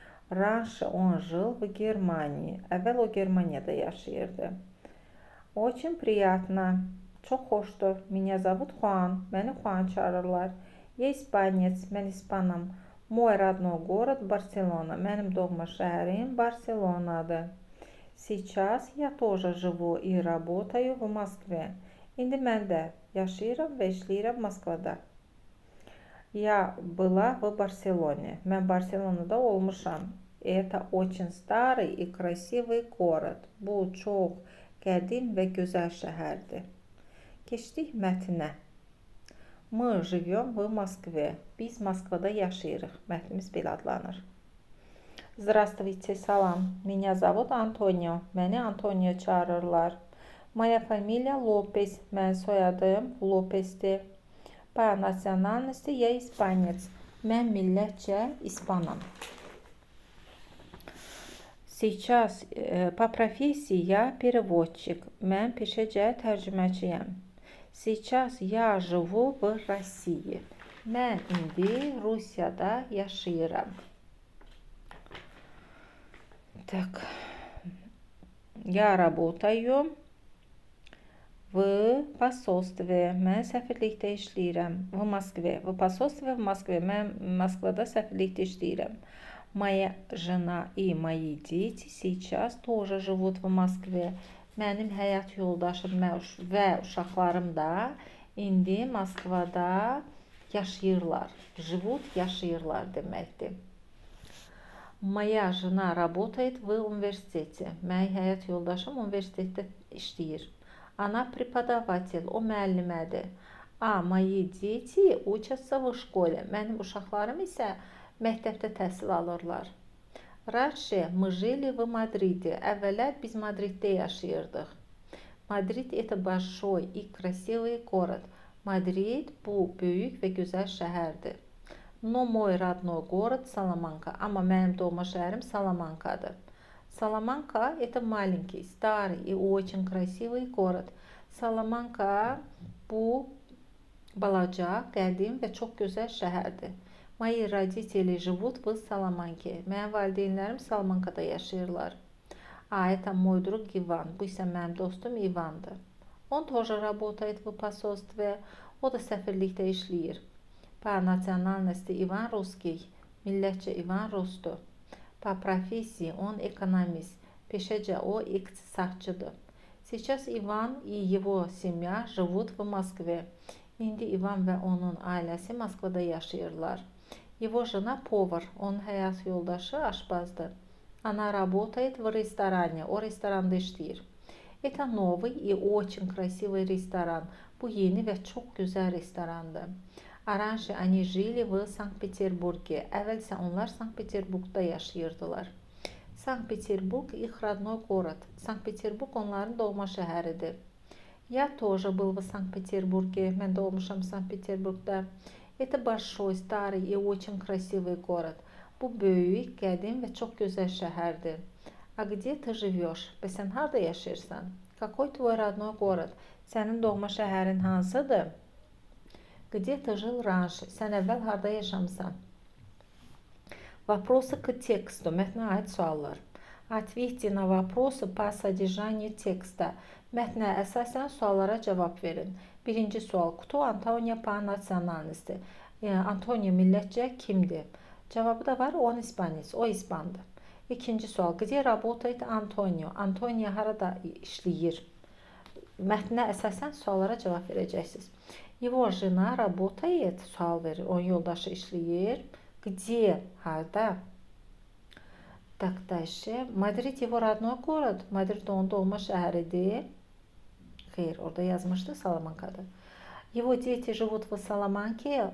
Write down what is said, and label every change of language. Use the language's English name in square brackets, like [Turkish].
[Russian] Раньше он жил в Германии. [Azerbaijani] Əvvəl o Germaniyada yaşayırdı. [Russian] Очень приятно. [Azerbaijani] Çox xoşdur. [Russian] Меня зовут Juan. [Azerbaijani] Məni Juan çağırırlar. [Russian] Я испанец. [Azerbaijani] Mən ispanam. [Russian] Мой родной город Барселона. [Azerbaijani] Mənim doğma şəhərim Barselonadır. [Russian] Сейчас я тоже живу и работаю в Москве. [Azerbaijani] İndi mən də yaşayıram və işləyirəm Moskvada. [Russian] Я была в Барселоне. [Azerbaijani] Mən Barselonada olmuşam. [Russian] Это очень старый и красивый город. [Azerbaijani] Bu çox qədim və gözəl şəhərdir. Keçdik mətnə. [Russian] Мы живем в Москве. [Azerbaijani] Biz Moskvada yaşayırıq. Mətnimiz belə adlanır. [Russian] Здравствуйте, [Azerbaijani] salam. [Russian] Меня зовут Антонио. [Azerbaijani] Məni Antonio çağırırlar. [Russian] Моя фамилия Лопес. [Azerbaijani] Mənim soyadım Lopesdir. [Russian] По национальности я испанец. [Azerbaijani] Mən millətcə ispanam. [Russian] Сейчас по профессии я переводчик. [Azerbaijani] Mən peşəcə tərcüməçiyəm. [Russian] Сейчас я живу в России. [Azerbaijani] Mən indi Rusiyada yaşayıram. [Russian] Так. Я работаю в посольстве. [Azerbaijani] Mən səfirlikdə işləyirəm. [Russian] В Москве. В посольстве в Москве. [Azerbaijani] Mən Moskvada səfirlikdə işləyirəm. [Russian] Моя жена и мои дети сейчас тоже живут в Москве. [Azerbaijani] Mənim həyat yoldaşım və uşaqlarım da indi Moskvada yaşayırlar. [Russian] Живут, [Azerbaijani] yaşayırlar deməkdir. [Russian] Моя жена работает в университете. [Azerbaijani] Mənim həyat yoldaşım universitetdə işləyir. [Russian] Она преподаватель, [Azerbaijani] o müəllimədir. [Russian] А мои дети учатся в школе. [Azerbaijani] Mənim uşaqlarım isə məktəbdə təhsil alırlar. [Russian] Раньше мы жили в Мадриде. [Azerbaijani] Əvvəllər biz Madriddə yaşayırdıq. [Russian] Madrid это большой и красивый город. [Azerbaijani] Madrid bu böyük və gözəl şəhərdir. [Russian] Но мой родной город Salamanca. [Azerbaijani] Amma mənim doğma şəhərim Salamancadır. [Russian] Salamanca это маленький, старый и очень красивый город. [Azerbaijani] Salamanca bu balaca, qədim və çox gözəl şəhərdir. [Russian] Мои родители живут в Salamanca. [Azerbaijani] Mənim valideynlərim Salamancada yaşayırlar. [Russian] А это мой друг Иван. [Azerbaijani] Bu isə mənim dostum İvandır. [Russian] Он тоже работает в посольстве. [Azerbaijani] O da səfirlikdə işləyir. [Russian] По национальности Иван русский. [Azerbaijani] Millətcə İvan rusdur. [Russian] По профессии он экономист. [Azerbaijani] Peşəcə o iqtisadçıdır. [Russian] Сейчас Иван и его семья живут в Москве. [Azerbaijani] İndi İvan və onun ailəsi Moskvada yaşayırlar. [Russian] Его жена повар. [Azerbaijani] Onun həyat yoldaşı aşbazdır. [Russian] Она работает в ресторане. [Azerbaijani] O restoranda işləyir. [Russian] Это новый и очень красивый ресторан. [Azerbaijani] Bu yeni və çox gözəl restorandır. [Russian] Раньше они жили в Санкт-Петербурге. [Azerbaijani] Əvvəl isə onlar Sankt-Peterburgda yaşayırdılar. [Russian] Санкт-Петербург их родной город. [Azerbaijani] Sankt-Peterburg onların doğma şəhəridir. [Russian] Я тоже был в Санкт-Петербурге. [Azerbaijani] Mən də olmuşam Sankt-Peterburgda. [Russian] Это большой, старый и очень красивый город. [Azerbaijani] Bu böyük, qədim və çox gözəl şəhərdir. [Russian] А где ты живешь? [Azerbaijani] Bəs sən harda yaşayırsan? [Russian] Какой твой родной город? [Azerbaijani] Sənin doğma şəhərin hansıdır? [Russian] Где ты жил раньше? [Azerbaijani] Sən əvvəl harda yaşamısan? [Russian] Вопросы к тексту. [Azerbaijani] Mətnə aid suallar. [Russian] Ответьте на вопросы по содержанию текста. [Azerbaijani] Mətnə əsasən suallara cavab verin. Birinci sual. [Russian] Кто Антонио по национальности? [Azerbaijani] Antonio millətcə kimdir? Cavabı da var. [Russian] Он испанец. [Azerbaijani] O ispandır. İkinci sual. [Russian] Где работает Antonio? [Azerbaijani] Antonio harada işləyir? Mətnə əsasən suallara cavab verəcəksiniz. [Russian] Его жена работает. [Azerbaijani] Sual verir. Onun yoldaşı işləyir. [Russian] Где? [Azerbaijani] Harda? [Russian] Так, дальше. Мадрид его родной город. [Azerbaijani] Madrid onun doğma şəhəridir. Xeyr, orada yazmışdı Salamanca'da. [Russian] Его дети живут в Salamanca.